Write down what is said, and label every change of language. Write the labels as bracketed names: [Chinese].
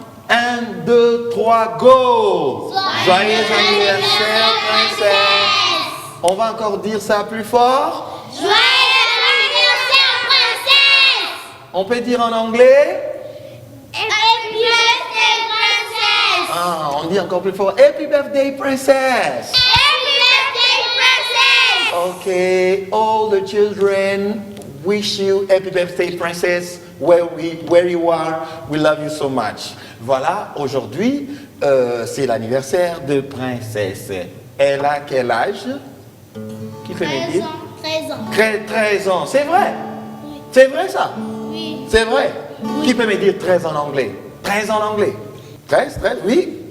[English] 1, 2, 3, go! [French] Joyeux anniversaire, princesse! On va encore dire ça plus fort? Joyeux anniversaire, princesse! On peut dire en anglais? [English] Happy birthday, princess! Ah, on dit encore plus fort. Happy birthday, princess! Happy birthday, princess! Okay, all the children wish you happy birthday, princess. Where you are, we love you so much. [French] Voilà, aujourd'hui, c'est l'anniversaire de princesse. Elle a quel âge? Qui peut me dire? 13 ans. 13 ans, c'est vrai? Oui. C'est vrai ça? Oui. C'est vrai? Oui. Qui peut me dire 13 en anglais? 13 en anglais? 13, oui?